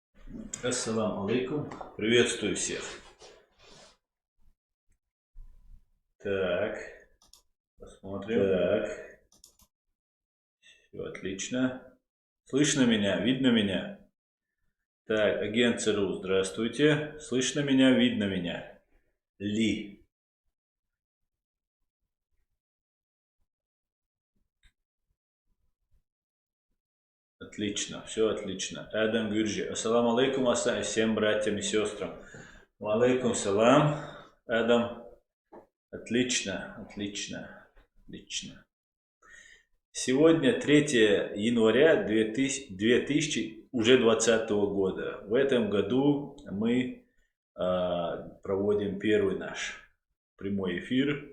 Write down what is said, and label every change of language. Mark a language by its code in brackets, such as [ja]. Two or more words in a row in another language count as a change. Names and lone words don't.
[ar] السلام عليكم. [ru] Приветствую всех. Так, посмотрим. Так, все отлично. Слышно меня? Видно меня? Так, агент ЦРУ, здравствуйте. Слышно меня? Видно меня? Ли. Отлично, все отлично. Адам Гюрджи. [ar] السلام عليكم, [ru] всем братьям и сестрам. [ar] عليكم السلام. [ru] Адам. Отлично, отлично, отлично. Сегодня 3 января 2020 года. В этом году мы проводим первый наш прямой эфир.